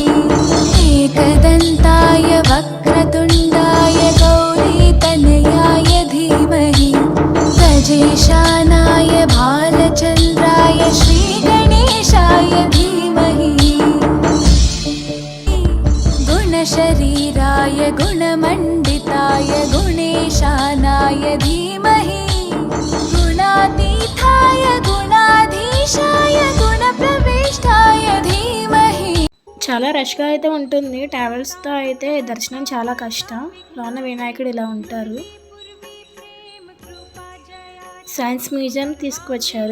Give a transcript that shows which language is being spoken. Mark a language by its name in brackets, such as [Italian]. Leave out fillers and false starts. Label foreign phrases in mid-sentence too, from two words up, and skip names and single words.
[Sanskrit] एकदन्ताय वक्रतुण्डाय गौरीतनयाय धीमहि गजेशानाय भालचन्द्राय श्रीगणेशाय धीमहि गुणशरीराय गुणमण्डिताय गुणेशानाय धीमहि गुणातीताय गुणाधीशाय गुणप्रविष्टाय धीमहि. [Telugu] చాలా రష్గా అయితే ఉంటుంది. ట్రావెల్స్తో అయితే దర్శనం చాలా కష్టం. లోన వినాయకుడు ఇలా ఉంటారు. [English] science museum [Telugu] తీసుకువచ్చారు.